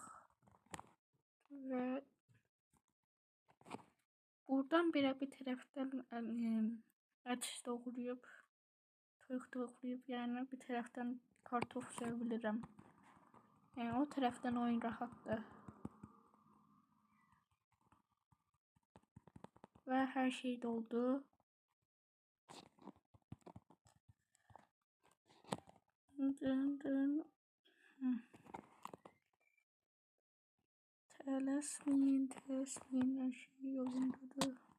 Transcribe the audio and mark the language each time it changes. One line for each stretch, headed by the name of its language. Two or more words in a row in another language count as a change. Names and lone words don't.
Azerbaijani: Və buradan belə bir tərəfdən ət doğrayıb, toyuq doğrayıb, yəni bir tərəfdən kartof süə bilirəm. Yəni o tərəfdən oyun rahatdır.
Turkish: Ve her şey doldu. Dın dın. Telaşmayın, her şey yolundadır.